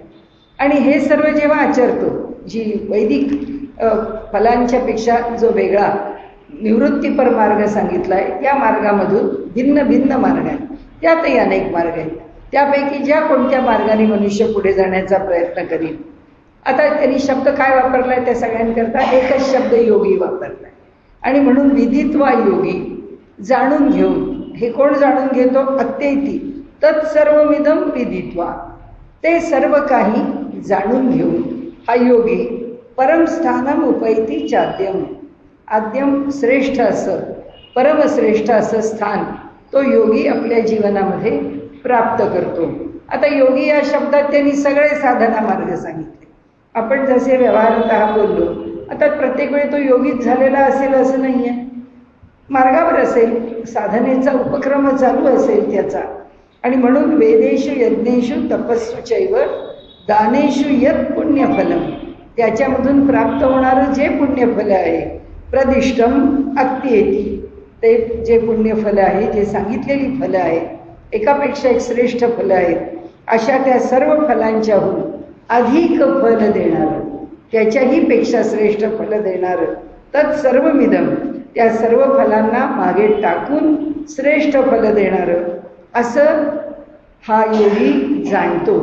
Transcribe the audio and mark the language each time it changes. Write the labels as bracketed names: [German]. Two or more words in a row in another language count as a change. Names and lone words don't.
[Marathi] आणि हे सर्व जेव्हा आचरतो, जी वैदिक फलांच्या पेक्षा जो वेगळा निवृत्तीपर मार्ग सांगितला आहे, त्या मार्गामधून भिन्न भिन्न मार्ग आहेत, त्यातही अनेक मार्ग आहेत. त्यापैकी ज्या कोणत्या मार्गाने मनुष्य पुढे जाण्याचा प्रयत्न करील. आता त्यांनी शब्द काय वापरला आहे? त्या सगळ्यांकरता एकच शब्द योगी वापरला आहे. आणि म्हणून [Sanskrit] विदित्वा योगी, [Marathi] जाणून घेऊन. हे कोण जाणून घेतो? [Sanskrit] अत्येति तत्सर्वमिदं विदित्वा, [Marathi] ते सर्व काही जाणून घेऊन हा योगी [Sanskrit] परमस्थानम उपैति चाद्यम, आद्यम [Marathi] श्रेष्ठ असं, परमश्रेष्ठ असं स्थान तो योगी आपल्या जीवनामध्ये प्राप्त करतो. आता योगी या शब्दात त्यांनी सगळे साधना मार्ग सांगितले. आपण जसे व्यवहारात बोललो, आता प्रत्येक वेळी तो योगीच झालेला असेल असं नाही आहे, मार्गावर असेल, साधनेचा उपक्रम चालू असेल त्याचा. आणि म्हणून [Sanskrit] वेदेषु यज्ञेषु तपस्सु चैव दानेषु यत् पुण्यफलम, [Marathi] त्याच्यामधून प्राप्त होणारं जे पुण्यफल आहे [Sanskrit] प्रदिष्टम अत्येति, [Marathi] ते जे पुण्यफल आहे, जे सांगितलेली फलं आहे एकापेक्षा एक श्रेष्ठ फलं आहेत. अशा त्या सर्व फलांच्याहून अधिक फल देणारं, त्याच्याही पेक्षा श्रेष्ठ फल देणारं तत्सर्वमिदं, त्या सर्व फलांना मागे टाकून श्रेष्ठ फल देणारं असं हा योगी जाणतो.